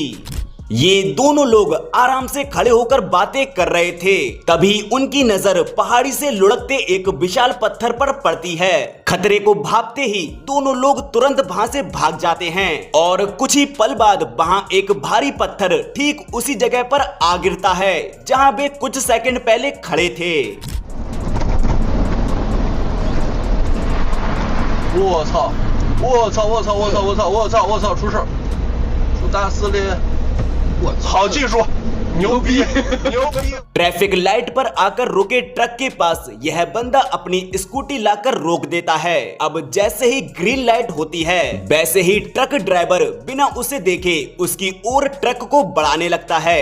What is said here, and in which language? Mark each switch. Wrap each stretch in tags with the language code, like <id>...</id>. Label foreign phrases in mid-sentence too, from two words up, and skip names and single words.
<hi>ये दोनों लोग आराम से खड़े होकर बातें कर रहे थे, तभी उनकी नजर पहाड़ी से लुढ़कते एक विशाल पत्थर पर पड़ती है। खतरे को भांपते ही दोनों लोग तुरंत वहां से भाग जाते हैं और कुछ ही पल बाद वहां एक भारी पत्थर ठीक उसी जगह पर आ गिरता है जहां वे कुछ सेकंड पहले खड़े थे।</hi> <zh>我操！我操！我操！我操！我操！我操！我操！出事！出大事了！好技术，牛逼，牛逼！</zh> <en>traffic light</en> <hi>पर आकर रुके ट्रक के पास यह बंदा अपनी स्कूटी लाकर रोक देता है। अब जैसे ही</hi> <en>green light</en> <hi>होती है, वैसे ही</hi> <en>truck driver</en> <hi>बिना उसे देखे उसकी ओर ट्रक को बढ़ाने लगता है।</hi>